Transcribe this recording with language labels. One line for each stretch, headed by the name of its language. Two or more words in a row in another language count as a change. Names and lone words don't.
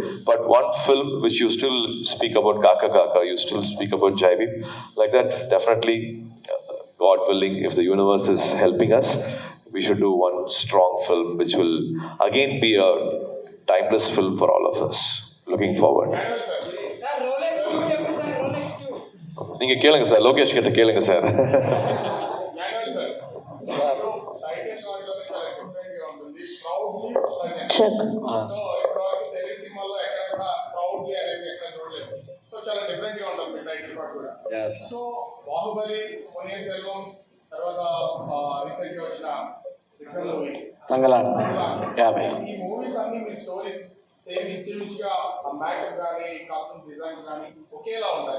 English: But one film which you still speak about Kaka Kaka, you still speak about Jaivi, like that, definitely, God willing, if the universe is helping us, we should do one strong film which will again be a timeless film for all of us. Looking forward.
Tamil: நீங்க கேளுங்க சார், லோகேஷ் கிட்ட கேளுங்க சார்.
Telugu: సో బాహుబలి, పొన్నియిన్ సెల్వం, తర్వాత రీసెంట్ గా వచ్చిన తంగలాన్, ఈ మూవీస్ అన్ని మీ స్టోరీస్ సేమ్ ఇంచుమించుగా మేకప్ కానీ
English: costume designs
Telugu: కానీ ఒకేలా ఉంటాయి.